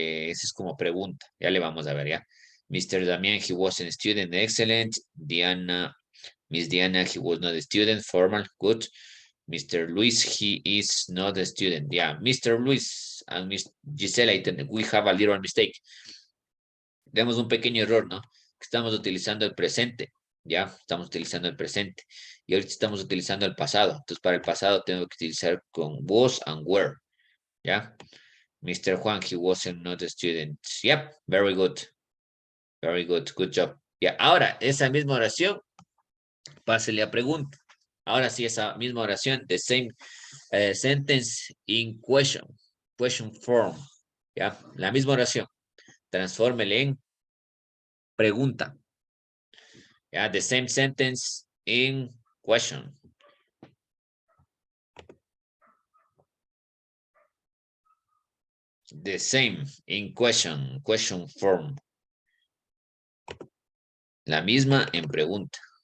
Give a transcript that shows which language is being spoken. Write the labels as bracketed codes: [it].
[es] Ese es como pregunta, ya le vamos a ver, ya. [en] Mr. Damian, he was a student, excellent. Diana, Miss Diana, he was not a student, formal, good. Mr. Luis, he is not a student. Yeah, Mr. Luis and Miss Gisela, we have a little mistake. [es] Tenemos un pequeño error, ¿no? Estamos utilizando el presente, ¿ya? Estamos utilizando el presente. Y ahorita estamos utilizando el pasado. Entonces, para el pasado tengo que utilizar con was and were, ¿ya? [en] Mr. Juan, he wasn't not a student. Yep, very good. Very good, good job. [es] Ya, ahora, esa misma oración, pásele a pregunta. Ahora sí, esa misma oración, [en] the same sentence in question form. [es] Ya, la misma oración. Transfórmele en pregunta. [en] Ya, the same sentence in question. The same in question form. [es] La misma en pregunta.